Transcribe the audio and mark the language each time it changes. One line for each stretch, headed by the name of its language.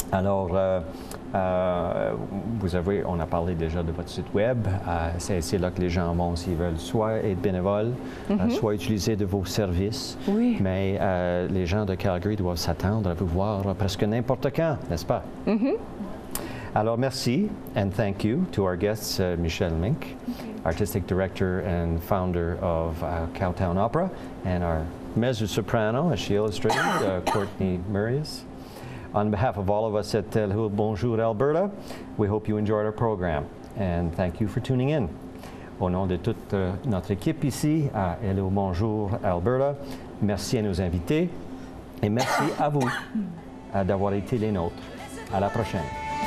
French: Alors, on a parlé déjà de votre site web. C'est là que les gens vont s'ils veulent soit être bénévoles, soit utiliser de vos services. Oui. Mais les gens de Calgary doivent s'attendre à vous voir presque n'importe quand, n'est-ce pas? Alors, merci
English: and thank you to our guests, Michelle Mink, Artistic Director and Founder of Cowtown Opera, and our mezzo-soprano, as she illustrated, Courtney Murias. On behalf of all of us at Hello Bonjour Alberta, we hope you enjoyed our program, and thank you for tuning in.
French: Au nom de toute notre équipe ici à Hello Bonjour Alberta, merci à nos invités et merci à vous d'avoir été les nôtres. À la prochaine.